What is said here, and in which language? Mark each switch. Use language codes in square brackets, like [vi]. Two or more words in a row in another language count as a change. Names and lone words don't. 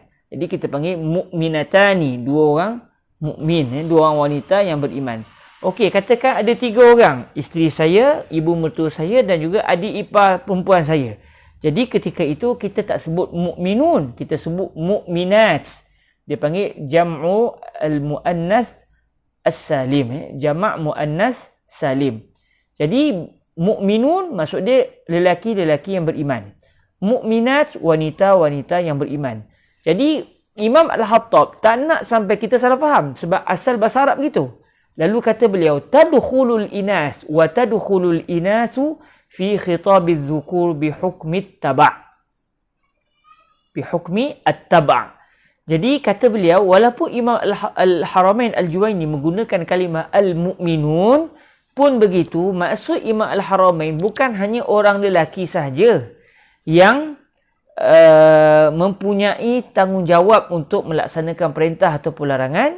[ms] Jadi kita panggil mukminatani, dua orang mukmin, dua orang wanita yang beriman. Okey, katakan ada tiga orang, isteri saya, ibu mertua saya dan juga adik ipar perempuan saya. Jadi ketika itu kita tak sebut mukminun, kita sebut mukminat. Dia panggil [ar] جمع المؤنث السالم, [ms] jamak muannas salim. Jadi mukminun maksud dia lelaki-lelaki yang beriman. Mukminat, wanita-wanita yang beriman. Jadi Imam Al-Hattab tak nak sampai kita salah faham sebab asal bahasa Arab begitu. Lalu kata beliau, [ar] تدخل الإناث وتدخل الإناث في خطاب الذكور بحكم التبع'. بحكم التبع'. [ms] Jadi kata beliau, walaupun Imam Al-Haramain Al-Juwaini menggunakan kalimah al-mu'minun, pun begitu, maksud Imam Al-Haramain bukan hanya orang lelaki sahaja yang mempunyai tanggungjawab untuk melaksanakan perintah atau larangan.